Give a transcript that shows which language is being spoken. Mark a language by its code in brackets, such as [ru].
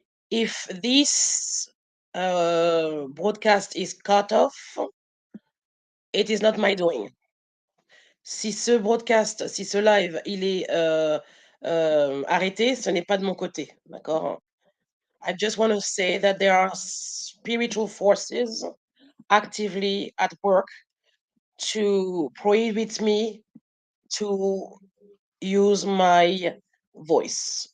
[en] If this broadcast is cut off, it is not my doing. [fr] Si ce broadcast, si ce live, il est arrêté, ce n'est pas de mon côté, d'accord? [en] I just want to say that there are spiritual forces actively at work to prohibit me to use my voice.